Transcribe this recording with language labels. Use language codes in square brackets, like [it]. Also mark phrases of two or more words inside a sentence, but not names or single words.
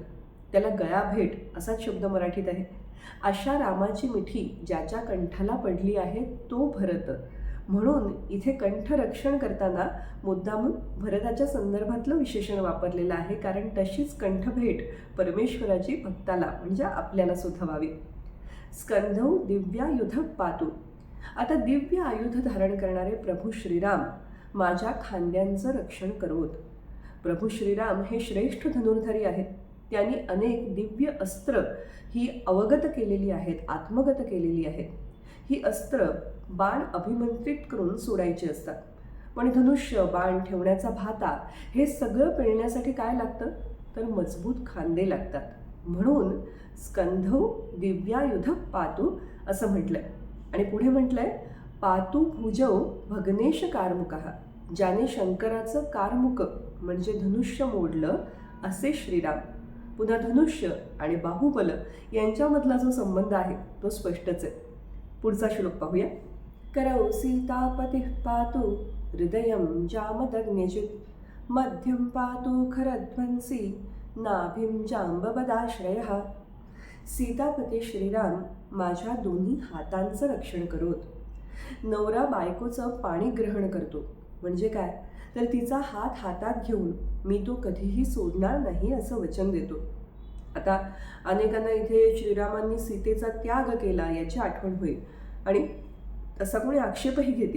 [mr] त्याला गळाभेट असाच शब्द मराठीत आहे. अशा रामाची मिठी ज्याच्या कंठाला पडली आहे तो भरत. म्हणून इथे कंठरक्षण करताना मुद्दामून भरताच्या संदर्भातलं विशेषण वापरलेलं आहे, कारण तशीच कंठभेट परमेश्वराची भक्ताला म्हणजे आपल्याला सुद्धा व्हावी. [sa] स्कंधौ दिव्यायुध पातु. [mr] आता दिव्य आयुध धारण करणारे प्रभू श्रीराम माझ्या खांद्यांचं रक्षण करोत. प्रभू श्रीराम हे श्रेष्ठ धनुर्धारी आहेत. त्यांनी अनेक दिव्य अस्त्र ही अवगत केलेली आहेत, आत्मगत केलेली आहेत. ही अस्त्र बाण अभिमंत्रित करून सोडायची असतात. पण धनुष्य, बाण ठेवण्याचा भाता हे सगळं पेळण्यासाठी काय लागतं तर मजबूत खांदे लागतात. म्हणून [sa] स्कंधौ दिव्यायुध पातु [mr] असं म्हटलंय. आणि पुढे म्हटलंय [sa] पातु भुजौ भग्नेश कार्मुकः. [mr] ज्याने शंकराचं कार्मुक म्हणजे धनुष्य मोडलं असे श्रीराम. पुन्हा धनुष्य आणि बाहुबल यांच्यामधला जो संबंध आहे तो स्पष्टच आहे. पुढचा श्लोक पाहूया. [sa] करौ सीतापती पातु हृदयं जामदग्न्यजित्, मध्यम पातु खरध्वंसी नाभिं जांबवदाश्रयः. [mr] सीतापती श्रीराम माझ्या दोन्ही हातांचं रक्षण करोत. नवरा बायकोचं पाणी ग्रहण करतो म्हणजे काय तर तिचा हात हातात घेऊन मी तो कधीही सोडणार नाही असं वचन देतो. आता अनेकांना इथे श्रीरामांनी सीतेचा त्याग केला याची आठवण होईल आणि तसा कोणी आक्षेपही घेतील.